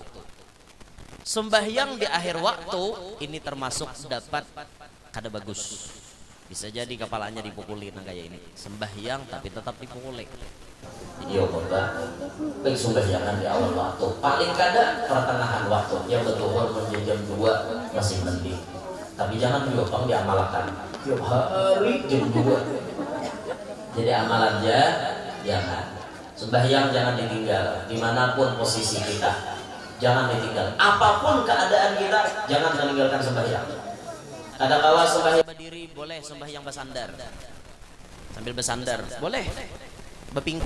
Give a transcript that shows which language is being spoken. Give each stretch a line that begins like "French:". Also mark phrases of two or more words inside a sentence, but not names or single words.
Indonesian: Sembahyang di akhir waktu ini termasuk dapat kada bagus, bisa jadi kepalanya dipukulin kayak ini sembahyang tapi tetap dipukulin. Iya khotbah baik sembahyangan di awal waktu paling kada pertengahan waktu yang betul menjadi jam 2 masih mending tapi jangan juga diamalkan tiap hari jam 2 jadi amalannya jangan sembahyang jangan ditinggal dimanapun posisi kita jangan ditinggal apapun keadaan kita jangan meninggalkan sembahyang.
Banjar: Ada kala sembahyang berdiri boleh sembahyang bersandar sambil bersandar boleh bepingkut.